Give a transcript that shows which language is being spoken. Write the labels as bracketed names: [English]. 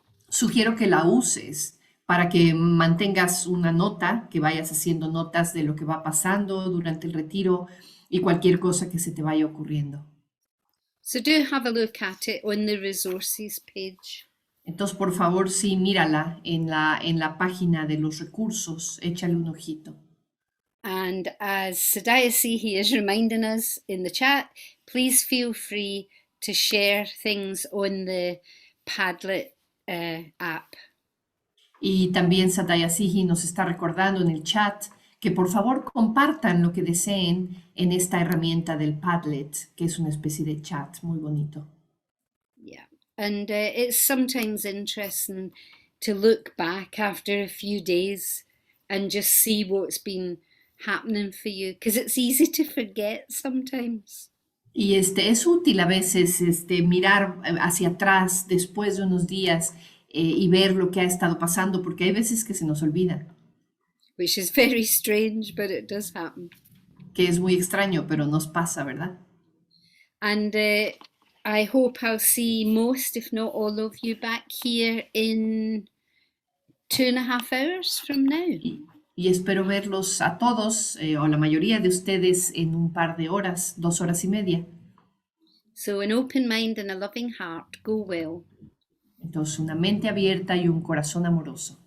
[Spanish] Sugiero que la uses para que mantengas una nota, que vayas haciendo notas de lo que va pasando durante el retiro y cualquier cosa que se te vaya ocurriendo. [English] So do have a look at it on the resources page. [Spanish] Entonces, por favor, sí, mírala en la página de los recursos, échale un ojito. [English] And as Sadaya Sihi is reminding us in the chat, please feel free to share things on the Padlet app. [Spanish] Y también Satya Sihi nos está recordando en el chat que por favor compartan lo que deseen en esta herramienta del Padlet, que es una especie de chat muy bonito. [English] Yeah, and it's sometimes interesting to look back after a few days and just see what's been happening for you, because it's easy to forget sometimes. [Spanish] Y es útil a veces mirar hacia atrás después de unos días y ver lo que ha estado pasando, porque hay veces que se nos olvida, [English] Which is very strange, but it does happen. [Spanish] que es muy extraño, pero nos pasa, ¿verdad? [English] And I hope I'll see most, if not all of you, back here in 2.5 hours from now. [Spanish] Y espero verlos a todos o la mayoría de ustedes en un par de horas, 2 horas y media. [English] So an open mind and a loving heart, go well. [Spanish] Entonces, una mente abierta y un corazón amoroso.